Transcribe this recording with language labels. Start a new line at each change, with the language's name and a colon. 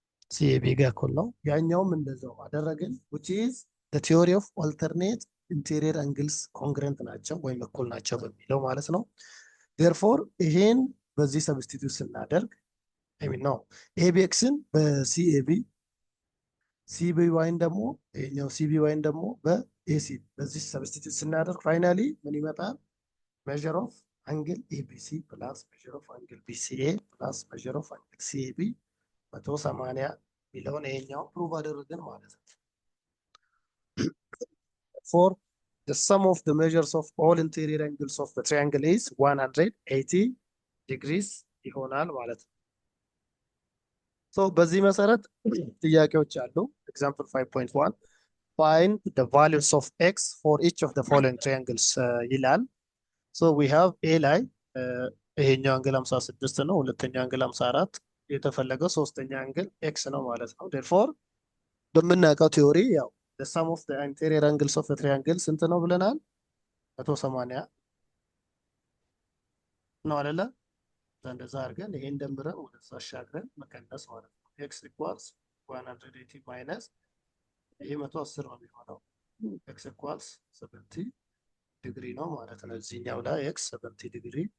Amharic: ሲኤቢ ጋር እኩል ነው። ያኛውም እንደዛው አደረግን
English: which is the theory of alternate interior angles congruent
Amharic: ናቸው ወይም እኩል ናቸው በሚለው ማለት ነው። therefore ይሄን በዚህ ሰብስቲቱት ስናደርግ ነው ኤቢኤክስን በሲኤቢ ሲቢዋይን ደግሞ ይሄኛው ሲቢዋይን ደግሞ በኤሲ በዚህ ሰብስቲቱት ስናደርግ ፋይናሊ ምን ይመጣል?
English: measure of angle ABC plus measure of angle BCA plus measure of angle CAB 180
Amharic: ሚለውን ይሄኛው ፕሩቭ አደረግን ማለት ነው።
English: For the sum of the measures of all interior angles of the triangle is 180 degrees
Amharic: ይሆናል ማለት ነው። በዚህ መሰረት ጥያቄዎች አሉ። ኤግዛምፕል 5.1
English: find the values of x for each of the following triangles
Amharic: ይላል።
English: we have a
Amharic: ላይ ይሄኛው አንግል 56 ነው። ሁለተኛው አንግል 54 የተፈለገው ሶስተኛ አንግል ኤክስ ነው ማለት ነው። therefore በምናውቀው ቲዮሪ ያው
English: the sum of the interior angles of the triangle
Amharic: ስንት ነው ብለናል? 180 ነው አይደለ? እንደዛ አድርገን ይሄን ደምረን ወደዛ አሻግረን መቀነስ ማለት ነው።
English: x equals
Amharic: 180 ማይነስ ይሄ 110 ነው የሚሆነው። ኤክስ ኢኳልስ 70 ዲግሪ ነው ማለት ነው። እዚህኛው ላይ ኤክስ 70 ዲግሪ